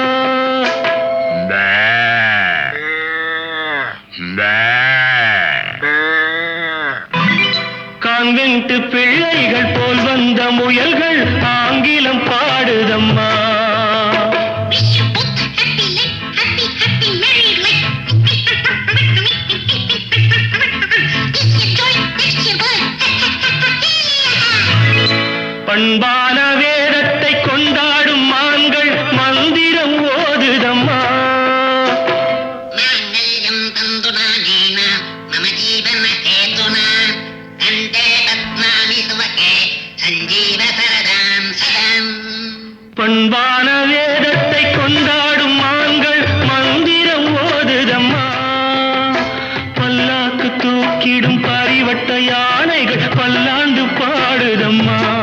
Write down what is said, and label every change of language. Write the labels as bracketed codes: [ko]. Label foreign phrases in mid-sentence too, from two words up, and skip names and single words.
[ta] கான்வென்ட் பிள்ளைகள் போல் வந்த முயல்கள் ஆங்கிலம் பாடுதம்மா. [en] Wish you both a happy life, happy, happy married life. This year joy, next year blood. [ta] பண்பான வேதத்தை கொண்டாடும் மான்கள் மந்திரம் ஓதுதம்மா. [sa] माङ्गल्यं तन्तुनानेन मम जीवनहेतुना कण्ठे बध्नामि सुभगे सञ्जीव सरदां सदाम्. [ta] பண்பான வேதத்தை கொண்டாடும் மான்கள் மந்திரம் ஓதுதம்மா. பல்லாக்கு தூக்கிடும் பரிவட்ட யானைகள் பல்லாண்டு பாடுதம்மா.